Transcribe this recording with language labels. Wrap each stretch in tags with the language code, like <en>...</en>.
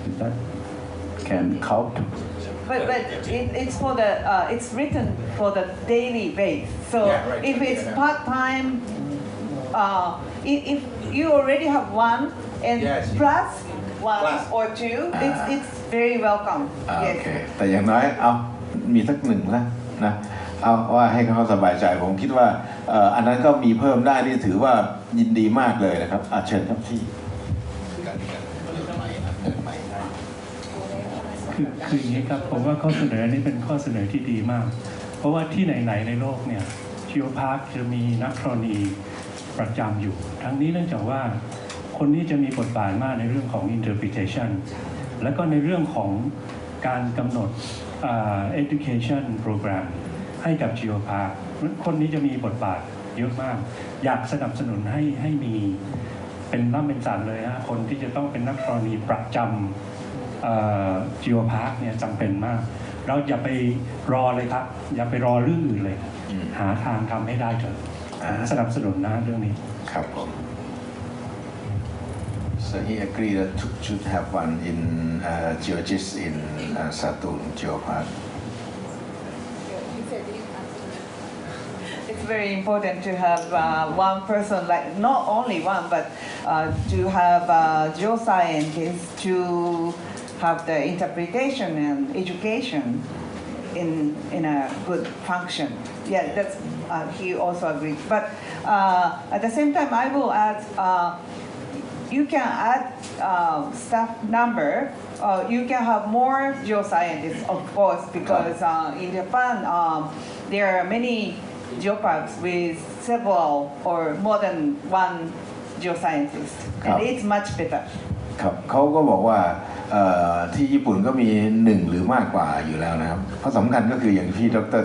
<en>Is that can count? But it's for the it's written for the daily base. So if it's part-time, if you already have one and plus 1 or 2, it's very welcome.</en> <th>โอเคแต่อย่างน้อยเอามีสัก1แล้วนะเอาว่าให้เขาสบายใจผมคิดว่าอันนั้นก็มีเพิ่มได้ที่ถือว่ายินดีมากเลยนะครับเชิญครับที่ คืออย่างนี้ครับผมว่าข้อเสนอนี้เป็นข้อเสนอที่ดีมากเพราะว่าที่ไหนๆในโลกเนี่ยGeoparkจะมีนักธรณีประจำอยู่ทั้งนี้เนื่องจากว่าคนนี้จะมีบทบาทมากในเรื่องของ interpretation และก็ในเรื่องของการกำหนด education program ให้กับ Geopark คนนี้จะมีบทบาทเยอะมากอยากสนับสนุนให้มีเป็นน้ำเป็นสันเลยฮะคนที่จะต้องเป็นนักธรณีประจำGeopark เนี่ยจำเป็นมากเราอย่าไปรอเลยครับอย่าไปรอเรื่องอื่นเลยหาทางทำให้ได้เถอะสนับสนุนนะเรื่องนี้ ครับผม</th> <en>So he agreed that should have one in geologist in Saturn Geopark. It's very important to have one person, like not only one, but to have geoscientists to have the interpretation and education in a good function. Yeah, that's he also agreed. But at the same time, I will add. You can add staff number. You can have more geoscientists, of course, because in Japan there are many geoparks with several or more than one geoscientist, and it's much better.</en> <th>ครับเขาก็บอกว่าที่ญี่ปุ่นก็มี1หรือมากกว่าอยู่แล้วนะครับเพราะสำคัญก็คืออย่างที่ดร.</th>